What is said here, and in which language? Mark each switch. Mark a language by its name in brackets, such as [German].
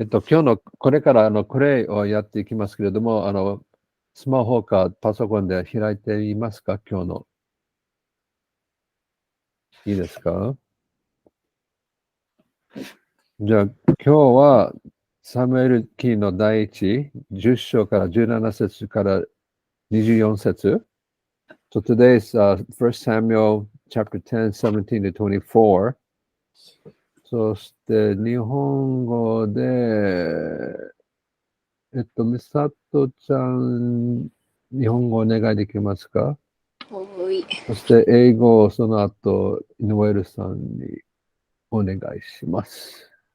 [Japanese] 今日のこれからこれをやっていきますけれども、スマホかパソコンで開いていますか？今日の。いいですか？じゃあ、今日はサムエル記の第一、10章から17節から24節。 [English] So today is First Samuel chapter 10, 17 to 24. [Japanese] そして日本語で、美里ちゃん、日本語お願いできますか？おい。そして英語をその後、ノエルさんにお願いします。